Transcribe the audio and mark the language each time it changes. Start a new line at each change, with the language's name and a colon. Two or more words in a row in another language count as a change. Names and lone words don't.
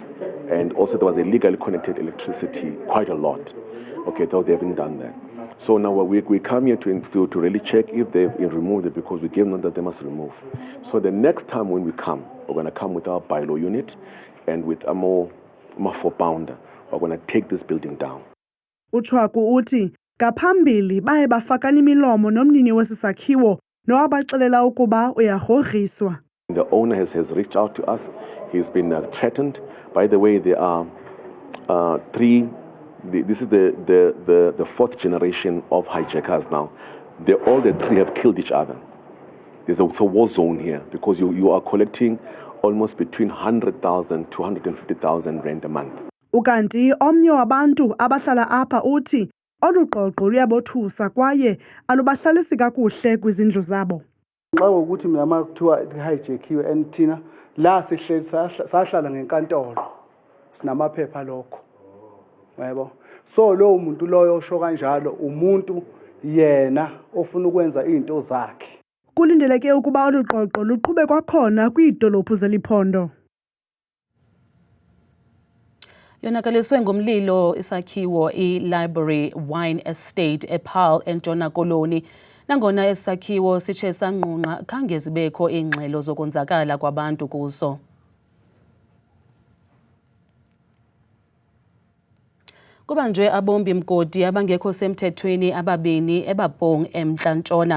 English: And also there was illegally connected electricity, quite a lot. Okay, though they haven't done that. So now we come here to really check if they've removed it, because we gave them that they must remove. So the next time when we come, we're going to come with our bylaw unit and with a more 4-pounder. We're going to take this building down.
Xhosa: uChwaku uthi ngaphambili baye bafakana imilomo nomnini wesisakhiwo nowabaxelela ukuba uyarhoriswa.
English: The owner has reached out to us. He's been threatened. By the way, there are this is the fourth generation of hijackers now. All the three have killed each other. There's a war zone here because you are collecting almost between 100,000 to 150,000 rand a month.
Xhosa: Ukanti omnye wabantu abahlala apha uthi olu qoqo luyabothusa kwaye alubahlalisi kakuhle kwizindlu zabo.
Zulu: Xa ukuthi mina makuthiwa hijackiwe and thina la sihleli sahlala ngenkantolo sinamaphepha lokho. Yebo. So lo muntu loyo osho kanjalo umuntu yena ofuna ukwenza izinto zakhe.
Xhosa: Kulindeleke ukuba olu qoqo luqhube kwakhona kwiidolophu zeliphondo. Yonakaliswe ngumlilo isakhiwo i-Library Wine Estate ePaarl eNtshona Koloni. Nangona isakhiwo sitshe sanqunqa khange zibekho ingxelo zokonzakala kwabantu kuso. Kubanjwe abombi mgodi abangekho semthethweni ababini eBabong eMntla Ntshona.